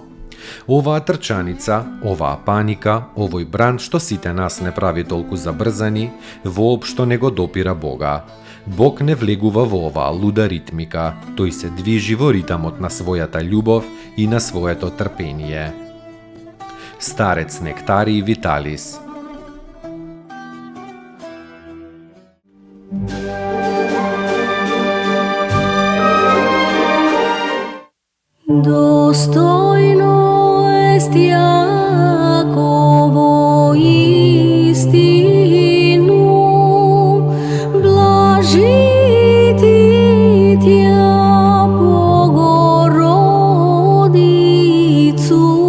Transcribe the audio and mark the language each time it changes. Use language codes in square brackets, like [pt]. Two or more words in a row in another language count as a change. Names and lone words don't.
[mk] Оваа трчаница, оваа паника, овој бранд што сите нас не прави толку забрзани, воопшто не го допира Бога. Бог не влегува во оваа луда ритмика, тој се движи во ритамот на својата љубов и на своето трпение. Старец Нектарий Виталис. [cu] Достойно est Јаково истину, блажити Тја Богородицу,